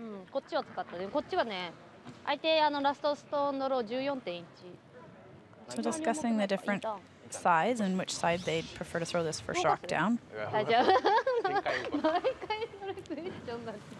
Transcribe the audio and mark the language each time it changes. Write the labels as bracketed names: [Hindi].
[Japanese] こっちは使ったで、こっちはね、相手ラストストーンのロー 14.1。 [English] So discussing the different sides and which side they'd prefer to throw this first rock down. [Japanese] 大丈夫。毎回それクエスチョンだ。